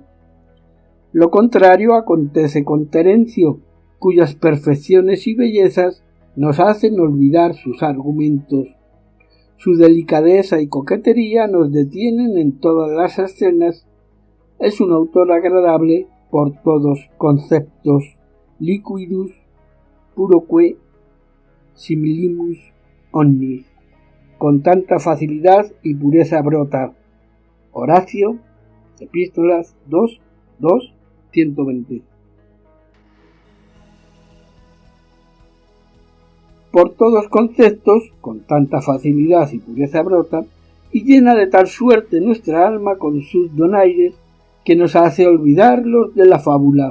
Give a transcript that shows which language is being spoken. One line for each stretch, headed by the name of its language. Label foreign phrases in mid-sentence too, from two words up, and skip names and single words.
Spanish: Lo contrario acontece con Terencio, cuyas perfecciones y bellezas nos hacen olvidar sus argumentos. Su delicadeza y coquetería nos detienen en todas las escenas. Es un autor agradable por todos conceptos.
Latin: Liquidus puroque similimus omnis.
Spanish: Con tanta facilidad y pureza brota. Horacio, Epístolas 2, 120. Por todos conceptos, con tanta facilidad y pureza brota, y llena de tal suerte nuestra alma con sus donaires, que nos hace olvidarlos de la fábula.